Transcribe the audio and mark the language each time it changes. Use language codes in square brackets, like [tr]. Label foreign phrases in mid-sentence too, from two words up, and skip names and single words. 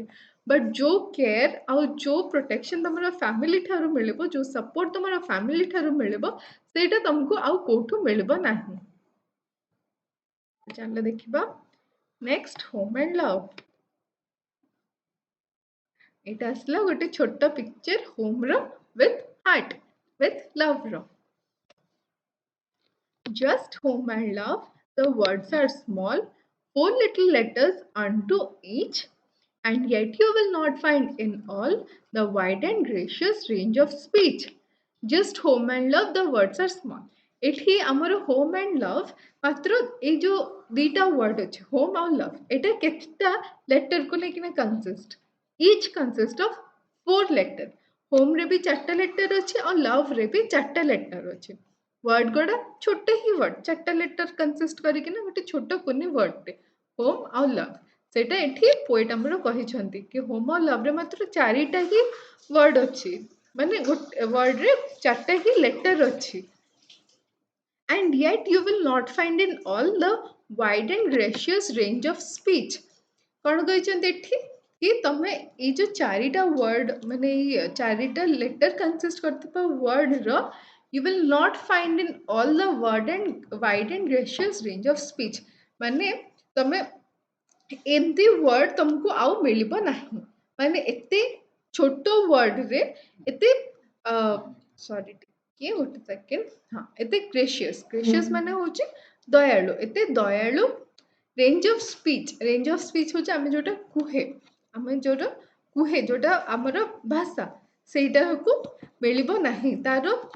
[or] ବଟ୍ ଯୋଉ କେୟାର ଆଉ ଯୋଉ ପ୍ରୋଟେକ୍ସନ ତମର ଫ୍ୟାମିଲି ଠାରୁ ମିଳିବ ଯୋଉ ସପୋର୍ଟ ତମର ଫ୍ୟାମିଲି ଠାରୁ ମିଳିବ ସେଇଟା ତମକୁ ଆଉ କୋଉଠୁ ମିଳିବ ନାହିଁ। ଚାଲ ଦେଖିବା [en] next home and love. [or] ଏଇଟା ଆସିଲା ଗୋଟେ ଛୋଟ [en] picture home with heart with love. Just home and love, the words are small, four little letters unto each, and yet you will not find in all the wide and gracious range of speech. Just home and love, the words are small. [or] ଏଠି ଆମର [en] home and love [or] ମାତ୍ର ଏଇ ଯୋଉ ଦିଟା ୱାର୍ଡ ଅଛି ହୋମ୍ ଆଉ ଲଭ୍ ଏଇଟା କେତେଟା ଲେଟରକୁ ନେଇକିନା [en] consist each consist of 4 letter. [or] ହୋମ୍ରେ ବି 4ଟା ଲେଟର ଅଛି ଆଉ ଲଭ୍ରେ ବି 4ଟା ଲେଟର ଅଛି। ୱାର୍ଡ ଗୁଡ଼ା ଛୋଟ ହି ୱାର୍ଡ 4ଟା [en] letter consist [or] କରିକିନା ଗୋଟେ ଛୋଟ କୁନି ୱାର୍ଡଟେ ହୋମ୍ ଆଉ ଲଭ୍। ସେଇଟା ଏଠି ପୋଏଟ ଆମର କହିଛନ୍ତି କି ହୋମ୍ ଆଉ ଲଭ୍ରେ ମାତ୍ର 4ଟା ହିଁ ୱାର୍ଡ ଅଛି ମାନେ ଗୋଟେ ୱାର୍ଡରେ 4ଟା ହିଁ ଲେଟର ଅଛି। [en] And yet you will not find in all the wide and gracious range of speech। [or] କ'ଣ କହିଛନ୍ତି ଏଠି କି ତମେ ଏଇ ଯୋଉ 4ଟା ୱାର୍ଡ ମାନେ ଏଇ 4ଟା [en] letter consist [or] କରୁଥିବା ୱାର୍ଡର [en] you will not find in all the wide and gracious range of speech। [or] ମାନେ ତମେ ଏମିତି ୱାର୍ଡ ତମକୁ ଆଉ ମିଳିବ ନାହିଁ। ମାନେ ଏତେ ଛୋଟ ୱାର୍ଡରେ ଏତେ ସରି ଟିକେ ଗୋଟେ ସେକେଣ୍ଡ ହଁ ଏତେ ଗ୍ରେସିୟସ୍ ମାନେ ହଉଛି ଦୟାଳୁ ଏତେ ଦୟାଳୁ [en] range of speech [or] ହଉଛି ଆମେ ଯୋଉଟା କୁହେ ଆମେ ଯୋଉଟା କୁହେ ଯୋଉଟା ଆମର ଭାଷା ସେଇଟାକୁ ମିଳିବ ନାହିଁ ତାର